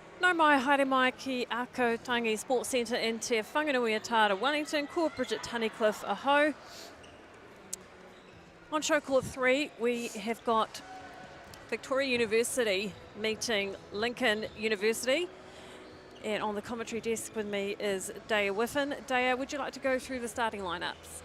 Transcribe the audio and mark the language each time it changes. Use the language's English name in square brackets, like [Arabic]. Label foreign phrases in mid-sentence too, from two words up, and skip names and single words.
[Māori] Nau mai haere mai ki Ako Tangi Sports Centre in Te Whanganui Atara, Wellington, ko Bridget Tunnicliffe aho. [English] On show court 3, we have got Victoria University meeting Lincoln University. And on the commentary desk with me is Daya Whiffen. Daya, would you like to go through the starting lineups?